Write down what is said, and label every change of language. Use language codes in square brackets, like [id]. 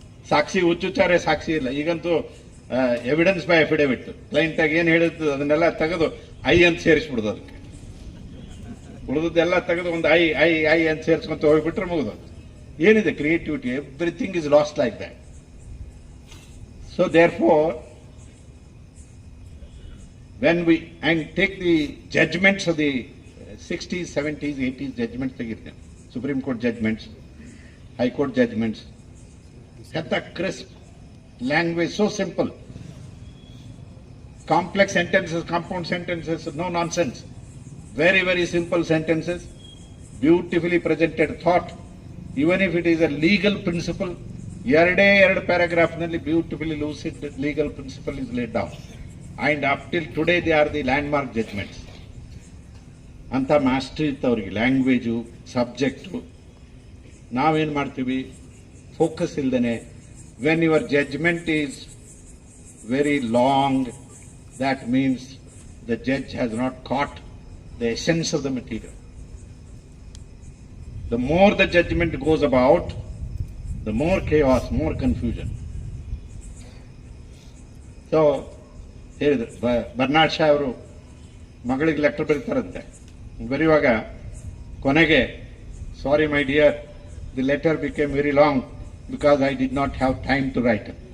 [kn] ಸಾಕ್ಷಿ ಹುಚ್ಚುಚ್ಚಾರೆ ಸಾಕ್ಷಿ ಇಲ್ಲ. ಈಗಂತೂ [en] evidence by affidavit, [kn] client ಆಗಿ ಏನ್ ಹೇಳಿದ್ದು ಅದನ್ನೆಲ್ಲ ತೆಗೆದು ಐ ಅಂತ ಸೇರಿಸ್ಬಿಡುದು. ಅದಕ್ಕೆ ಉಳಿದದ್ದೆಲ್ಲ ತೆಗೆದು ಒಂದು ಐ ಅಂತ ಸೇರಿಸ್ಕೊಂತ ಹೋಗ್ಬಿಟ್ರೆ ಮುಗಿದು. ಏನಿದೆ [en] Creativity? Everything is lost like that. So therefore when we and take the judgments of the 60s, 70s, 80s judgments [kn] ತೆಗಿರ್ತೇವೆ, [en] Supreme Court judgments, High Court judgments, at the crisp language, so simple, complex sentences, compound sentences, no nonsense, very very simple sentences, beautifully presented thought. Even if it is a legal principle, [kn] ಎರಡು [en] paragraph ನಲ್ಲಿ beautifully lucid legal principle is laid down. And up till today they are the landmark judgments. [kn] ಅಂತ mastery ಇತ್ತು ಅವ್ರಿಗೆ, language, subject. ನಾವೇನು ಮಾಡ್ತೀವಿ? Focus ಇಲ್ದೇನೆ, [en] When your judgment is very long, that means the judge has not caught the essence of the material. The more the judgment goes about, the more chaos, more confusion. [kn] So ಹೇಳಿದ್ರು, Bernard Shah ಅವರು ಮಗಳಿಗೆ letter ಬರೀತಾರಂತೆ. ಬರೆಯುವಾಗ ಕೊನೆಗೆ, [en] Sorry my dear, the letter became very long because I did not have time to write.